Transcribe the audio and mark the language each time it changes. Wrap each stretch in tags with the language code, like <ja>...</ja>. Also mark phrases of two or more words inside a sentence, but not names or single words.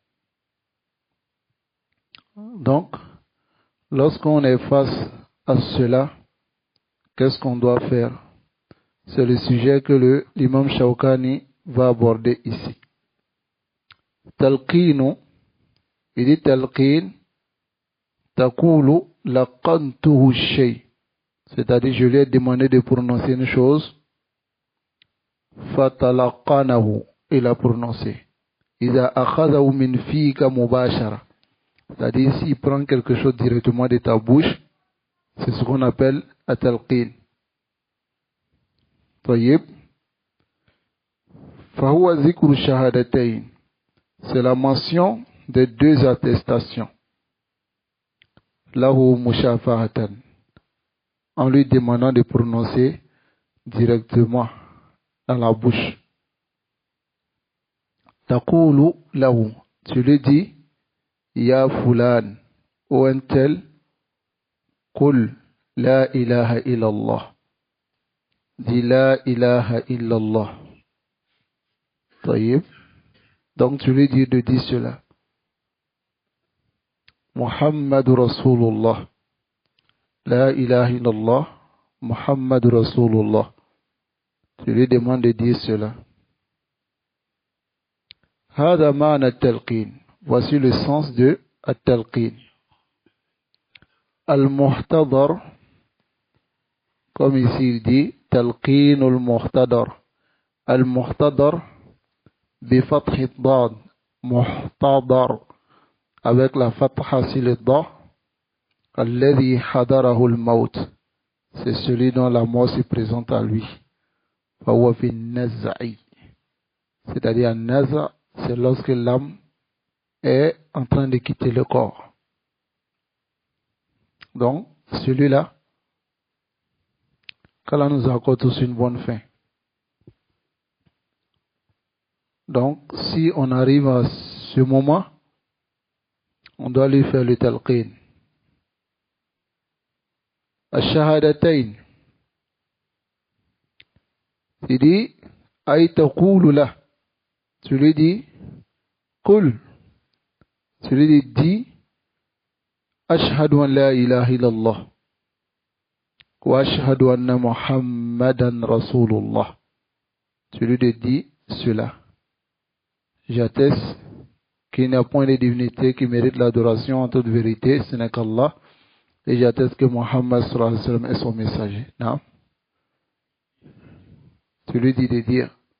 <fr>Donc, lorsqu'on est face à cela, qu'est-ce qu'on doit faire? C'est le sujet que l'imam Shawkani va aborder ici.</fr> <ar>تلقينٌ,</ar> <fr>il dit</fr> <ar>تلقين، تقول لقنته شيء.</ar> <fr>C'est-à-dire, je lui ai demandé de prononcer une chose, fatalaqanahu, il a prononcé.</fr> <ar>إذا أخذه من فيك مباشرة.</ar> <fr>C'est-à-dire, s'il prend quelque chose directement de ta bouche, c'est ce qu'on appelle at-talqin. Tayyib.</fr> <ar>فهو ذكر الشهادتين.</ar> <fr>C'est la mention de deux attestations.</fr> <ar>له مشافهة.</ar> <fr>En lui demandant de prononcer directement dans la bouche.</fr> <ar>تقول له.</ar> <fr>Tu lui dis,</fr> <ar>يا فلان,</ar> <fr>ou un tel,</fr> <ar>قل لا إله إلا الله. Dis لا إله إلا الله.</ar> <fr>Tayyib. Donc tu lui dis de dire cela.</fr> <ar>محمد رسول الله. لا إله إلا الله. محمد رسول الله.</ar> <fr>Tu lui demandes de dire cela.</fr> <ar>هذا معنى التلقين.</ar> <fr>Voici le sens de at-talqin. Al-muhtadar, comme ici il dit,</fr> <ar>تلقين المحتضر. Al-muhtadar, بفتح الضاد محتضر</ar> <fr>avec la fatha sur le da</fr> <ar>الذي حضره الموت,</ar> <fr>c'est celui dont la mort se présente à lui.</fr> <ar>فهو في النزع,</ar> <fr>c'est-à-dire un naza, c'est lorsque l'âme est en train de quitter le corps. Donc celui-là, qu'Allah nous accorde tous une bonne fin. Donc, si on arrive à ce moment, on doit lui faire le talqin.</fr> <ar>Ash-shahadatayn.</ar> <fr>Il dit,</fr> <ar>أي تقول له.</ar> <fr>Tu lui dis, qul. Tu lui dis,</fr> <ar>أشهد أن لا إله إلا الله. وأشهد أن محمدا رسول الله.</ar> <fr>Tu lui dis cela. J'atteste qu'il n'y a point de divinité qui mérite l'adoration en toute vérité, ce n'est qu'Allah. Et j'atteste que Muhammad</fr> <ar>صلى الله عليه وسلم</ar> <fr>est son messager. Non? Tu lui dis de dire.</fr>